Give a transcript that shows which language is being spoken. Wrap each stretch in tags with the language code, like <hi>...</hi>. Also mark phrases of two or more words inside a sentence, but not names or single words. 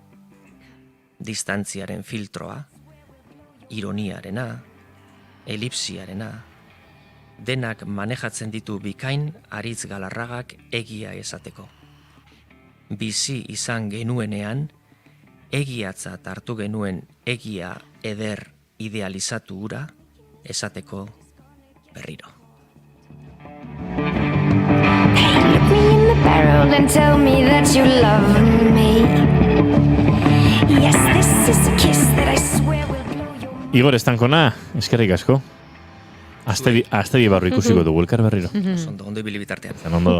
<eu>Distantziaren filtroa, ironiarena, elipsiarena, denak manejatzen ditu bikain Aritz Galarragak egia esateko. Bizi izan genuenean, egiatzat hartu genuen egia eder idealizatu hura esateko berriro.</eu> <en>Look me in the barrel and tell me that you love me. Yes, this is a kiss that I swear will blow your mind.</en> <eu>Igor Estankona, eskerrik asko. Azte barru ikusiko dugu elkar berriro. Ondo ibili bitartean. Zan ondo.</eu>